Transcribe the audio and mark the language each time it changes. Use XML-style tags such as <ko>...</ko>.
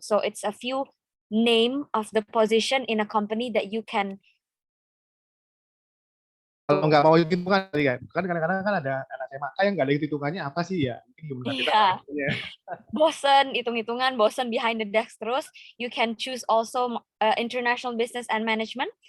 <en>So it's a few name of the position in a company that you can.</en> <id>Kalau nggak mau hitungan kan kadang-kadang kan ada anak SMA yang nggak ada hitungannya apa sih ya? Mungkin gimana kita bosen hitung-hitungan, bosen</id> <en>behind the desk terus, you can choose also international business and management.</en>